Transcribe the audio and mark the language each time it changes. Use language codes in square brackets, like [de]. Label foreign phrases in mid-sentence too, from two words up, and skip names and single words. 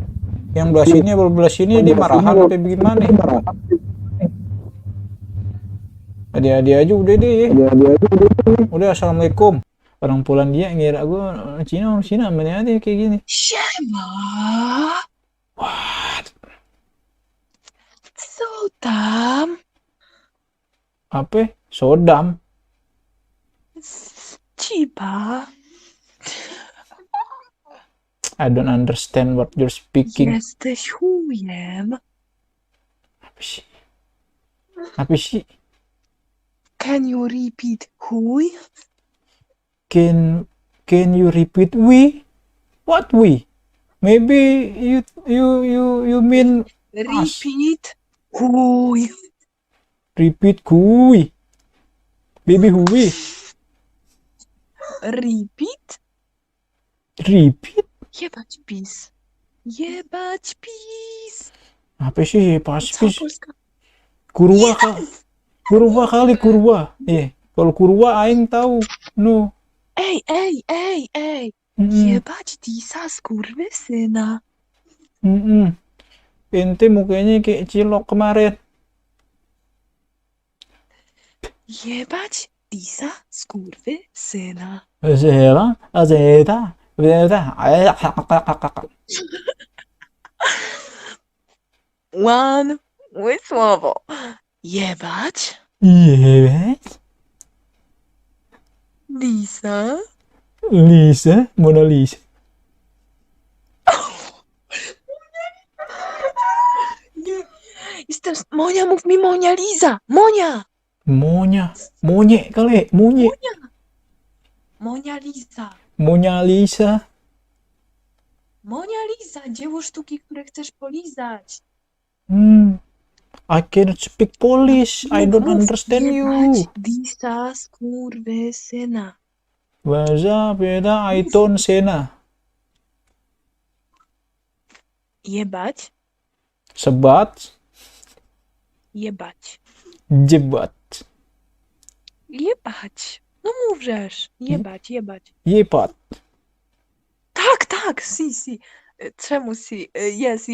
[id] Yang belah sini dia marahan apa gimana? Dia aja udah deh. Udah, assalamualaikum. Orang Polandia ngira gue Cina mana ada kayak gini. [pl] Siema. [en] What? Sodam. [id] Apa? Sodam? Ciba. [en] I don't understand what you're speaking. [pl] Jesteś chujem. [id] Apa sih? [en] Can you repeat chuj? Can you repeat we? What we? Maybe you mean Repeat chuj. repeat kui. Baby hui. Repeat? Repeat? [pl] Jebać PiS. Jebać PiS. [id] Apa sih pas [pl] Cała Polska. kurwa kali kurwa. [id] Kalau kurwa aing tahu. No. [pl] Ej. Jebać Disa skurwysyna. [id] Ente mukanya kayak cilok kemarin. [pl] Jebać Disa skurwysyna. Azeta. [en] One with słowo. [pl] Jebać [en] Yes. [pl] Disa. Mona Lisa. Jestem... Monia, mów mi Monia Liza. Monia. [id] Monye kali, monye. [pl] Monia Liza. Mona Lisa. Monia Liza. Dzieło sztuki, które chcesz polizać. [en] I cannot speak Polish. I don't understand you. [pl] Jebać Disa skurwysyna. [id] Bahasa beda Aiton Sena. [pl] Jebać. Sebat, Jebać. jebat, Jebać. No mówrzesz. Jebać. jepat. Tak. Si. Czemu si? Yes.